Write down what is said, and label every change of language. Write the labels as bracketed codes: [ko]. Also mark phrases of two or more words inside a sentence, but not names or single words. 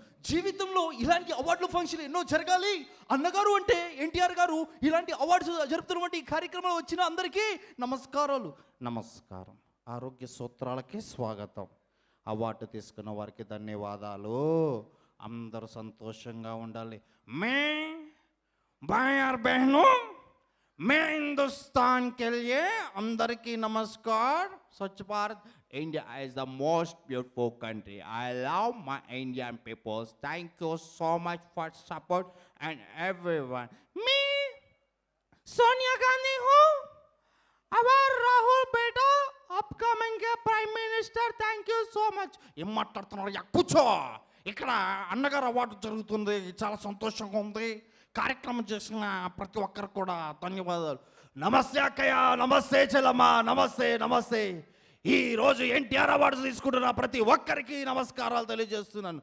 [te] జీవితంలో ఇలాంటి అవార్డుల ఫంక్షన్ ఎన్నో జరగాలి. అన్నగారు అంటే ఎన్టీఆర్ గారు ఇలాంటి అవార్డ్స్ జరుపుతున్నటువంటి కార్యక్రమంలో వచ్చిన అందరికీ నమస్కారాలు. నమస్కారం. ఆరోగ్య సూత్రాలకి స్వాగతం. అవార్డు తీసుకున్న వారికి ధన్యవాదాలు. అందరూ సంతోషంగా ఉండాలి. [hi] మే భాయ్ और बहनों, मैं हिंदुस्तान के लिए अंदर की नमस्कार. स्वच्छ भारत, [en] India is the most beautiful country. I love my Indian people. Thank you so much for support and everyone. [hi] Me सोनिया गांधी हूँ. अवर राहुल बेटा अपकमिंग के [en] Prime Minister. Thank you so much. [te] ఏం మాట్లాడుతున్నారు? కూర్చో. ఇక్కడ అన్నగారు అవార్డు జరుగుతుంది, చాలా సంతోషంగా ఉంది. కార్యక్రమం చేసిన ప్రతి ఒక్కరు కూడా ధన్యవాదాలు. నమస్తే అక్కయ్య, నమస్తే చెల్లమ్మ, నమస్తే నమస్తే. ఈరోజు ఎన్టీఆర్ అవార్డు తీసుకుంటున్న ప్రతి ఒక్కరికి నమస్కారాలు తెలియజేస్తున్నాను.